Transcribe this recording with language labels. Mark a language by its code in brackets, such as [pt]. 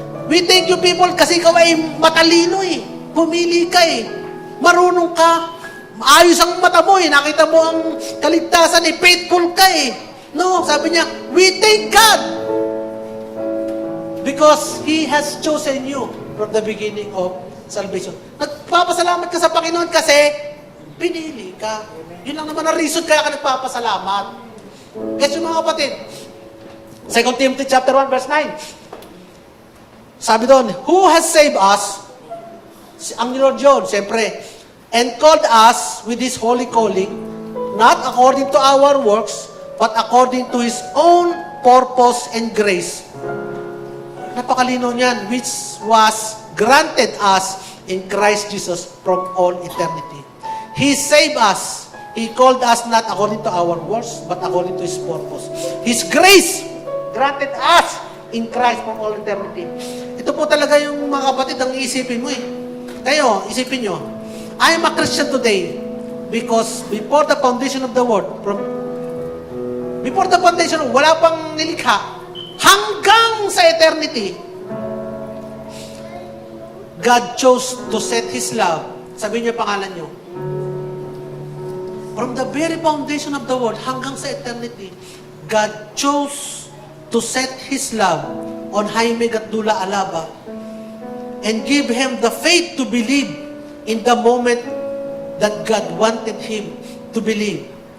[en] We thank you, people, [tl] kasi ikaw ay matalino eh. Pumili ka eh. Marunong ka. Ayos ang mata mo eh. Nakita mo ang kaligtasan eh. Faithful ka eh. [en] No, [tl] sabi niya, [en] we thank God because He has chosen you from the beginning of salvation. [tl] Nagpapasalamat ka sa Panginoon kasi pinili ka. Yun lang naman ang reason kaya ka nagpapasalamat. Kasi mga kapatid, 2 Timothy chapter 1 verse 9. Sabi doon, [en] who has saved us? [tl] Ang Lord yun, siyempre. [en] And called us with His holy calling, not according to our works, but according to His own purpose and grace. [tl] Napakalino niyan, [en] which was granted us in Christ Jesus from all eternity. He saved us He called us not according to our works, but according to His purpose. His grace granted us in Christ for all eternity. [tl] Ito po talaga yung mga kapatid, ang iisipin mo eh. Kayo, isipin nyo, [en] I am a Christian today because before the foundation of the world, before the foundation, [tl] wala pang nilikha, hanggang sa [en] eternity, God chose to set His love. [tl] Sabihin niyo pangalan niyo. [en] From the very foundation of the world, [tl] hanggang sa [en] eternity, God chose to set His love on Jaime Gatdula Alaba and give him the faith to believe in the moment that God wanted him to believe.